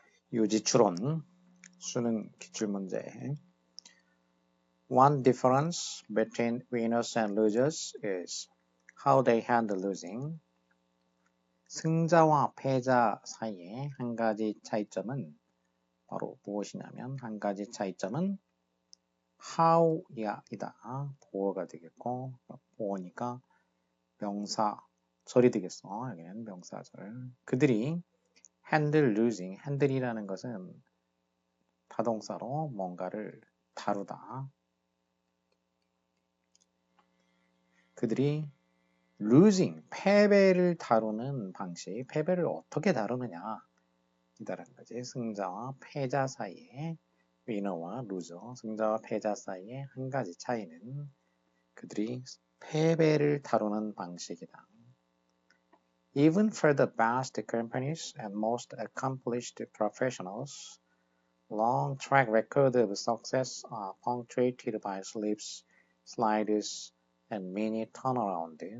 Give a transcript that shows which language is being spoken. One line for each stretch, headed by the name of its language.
Korean: 유지추론 수능 기출문제.
English: One difference between winners and losers is how they handle losing.
Korean: 승자와 패자 사이의 한 가지 차이점은 바로 무엇이냐면 한 가지 차이점은 how이다. 보어가 되겠고 보어니까 명사절이 되겠어. 여기는 명사절. 그들이
English: handle losing,
Korean: handle이라는 것은 타동사로 뭔가를 다루다. 그들이 losing, 패배를 다루는 방식, 패배를 어떻게 다루느냐 이다라는 거지. 승자와 패자 사이에 winner와 loser, 승자와 패자 사이에 한 가지 차이는 그들이 패배를 다루는 방식이다.
English: Even for the best companies and most accomplished professionals, long track record of success are punctuated by slips, slides, and mini turnaround.